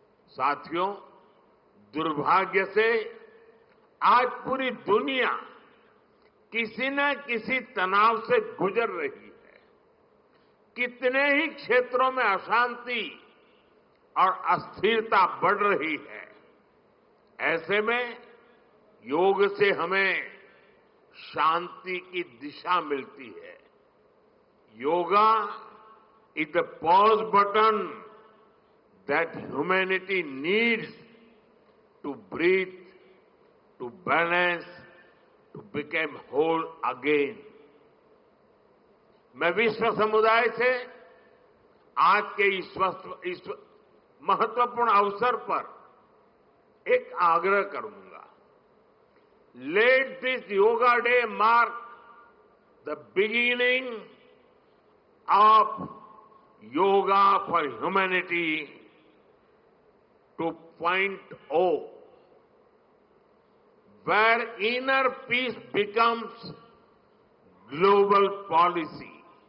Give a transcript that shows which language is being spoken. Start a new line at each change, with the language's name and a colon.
Hindi: साथियों, दुर्भाग्य से आज पूरी दुनिया किसी न किसी तनाव से गुजर रही है। कितने ही क्षेत्रों में अशांति और अस्थिरता बढ़ रही है। ऐसे में योग से हमें शांति की दिशा मिलती है।
English: Yoga is the pause button that humanity needs to breathe, to balance, to become whole again.
Hindi: मैं विश्व समुदाय से आज के इस महत्वपूर्ण अवसर पर एक आग्रह करूंगा.
English: Let this yoga day mark the beginning of yoga for humanity 2.0, where inner peace becomes global policy.